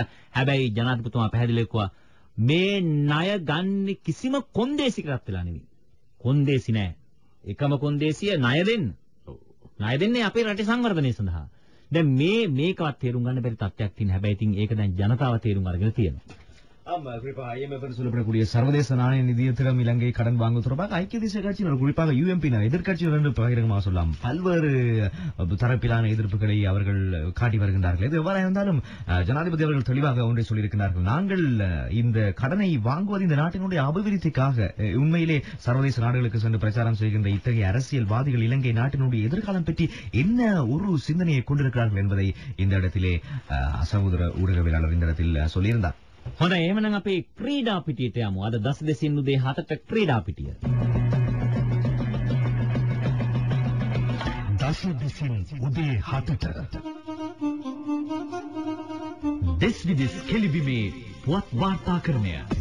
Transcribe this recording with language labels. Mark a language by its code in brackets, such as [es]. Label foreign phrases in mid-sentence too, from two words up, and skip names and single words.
[si] හැබැයි ජනාධිපතිතුමා පැහැදිලිව කිව්වා මේ ණය ගන්න කිසිම කොන්දේසිකයක් වෙලා නෙවෙයි. කොන්දේසි නෑ. එකම කොන්දේසිය ණය දෙන්න. ණය දෙන්නේ අපේ රටේ සංවර්ධනය සඳහා. දැන් මේකවත් තේරුම් ගන්න බැරි තත්ත්වයක් තියෙන. හැබැයි ඉතින් ඒක දැන් ජනතාව තේරුම් අරගෙන තියෙනවා. [ta] குறிப்பாக IMF சொல்லப்படக்கூடிய சர்வதேச நாணய நிதியத்திடம் இலங்கை கடன் வாங்க தொடர்பாக ஐக்கிய தேசிய கட்சியினர் குறிப்பாக UMP-னர் எதிர்க்கட்சிகள் என்று பகிரங்கமாக சொல்லலாம் பல்வேறு தரப்பிலான எதிர்ப்புகளை அவர்கள் காட்டி வருகின்றார்கள். இது எவ்வாறு இருந்தாலும் ஜனாதிபதி அவர்கள் தெளிவாக ஒன்றை சொல்லியிருக்கிறார்கள். நாங்கள் இந்த கடனை வாங்குவது இந்த நாட்டினுடைய அபிவிருத்திக்காக. உண்மையிலே சர்வதேச நாடுகளுக்கு சென்று பிரச்சாரம் செய்கின்ற இத்தகைய அரசியல்வாதிகள் இலங்கை நாட்டினுடைய எதிர்காலம் பற்றி என்ன ஒரு சிந்தனையை கொண்டிருக்கிறார்கள் என்பதை இந்த இடத்திலே சகோதர ஊடகவியலாளர் இந்த இடத்தில் சொல்லியிருந்தார். [si] හොඳයි, එහෙමනම් අපි ක්‍රීඩා පිටියට යමු. අද 10 උදේ 7ට ක්‍රීඩා පිටිය. 10 උදේ 7ට දෙස් විදෙස් කෙලිබිමේ පුවත් වාර්තාකරණය.